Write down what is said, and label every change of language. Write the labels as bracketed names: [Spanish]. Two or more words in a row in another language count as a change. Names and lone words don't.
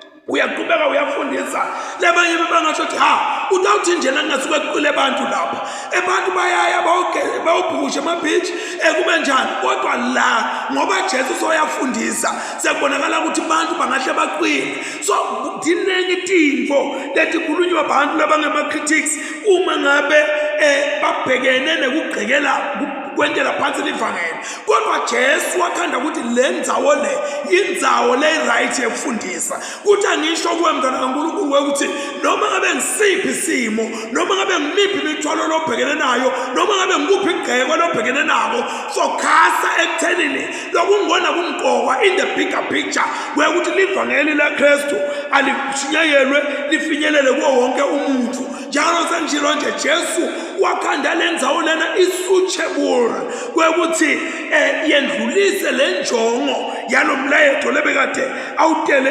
[Swati] uyaqhubeka uyafundisa labanye bebangasho ukuthi utawuthi njena ngasuke kuqile abantu lapha abantu bayaya bawubhusha amabhithi kube njani kodwa la ngoba Jesu soyafundisa sekubonakala ukuthi abantu bangahle baqine so dinengi tinfo letikhulunywa abantu labangama-critics uma ngabe babhekene nekugqekela kwentela phansi livangeli kodwa Jesu wakhanda ukuthi le ndzawo le indzawo le right yekufundisa kuthi angisho kuwe mntwana kaNkulunkulu wekuthi noma ngabe ngisiphi isimo noma ngabe ngimiphi imithwalo lobhekene nayo noma ngabe ngikuphi igqeko lobhekene nako sokhasa ekuthenini lokungona kumqokwa [English] in the bigger picture [Swati] wekuthi livangeli laKristu alishinyayelwe lifinyelele kuwo wonke umuntu njalo sengishilo nje Jesu wakhanda le ndzawo lena isuitable kwekuthi yendlulise le njongo yalo mlayezo lebekade awutele